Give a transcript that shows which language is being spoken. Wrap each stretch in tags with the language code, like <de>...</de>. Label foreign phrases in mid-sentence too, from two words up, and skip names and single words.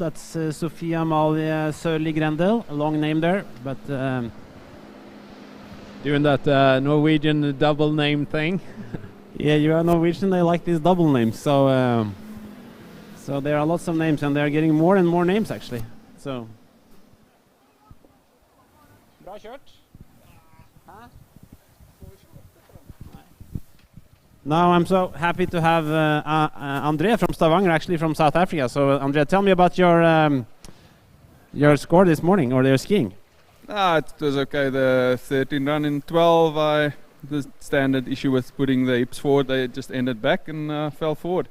<en>That's Sofia Amalie Sørli Grendel. A long name there, but doing that Norwegian double name thing. Yeah, you are Norwegian. They like these double names. So, so there are lots of names, and they are getting more and more names actually. So.</en> <no>Bra kjørt.</no> <en>Now I'm so happy to have André from Stavanger, actually from South Africa. So André, tell me about your score this morning, or your skiing. It was okay. The 13 run in 12, the standard issue with putting the hips forward, they just ended back and fell forward.</en>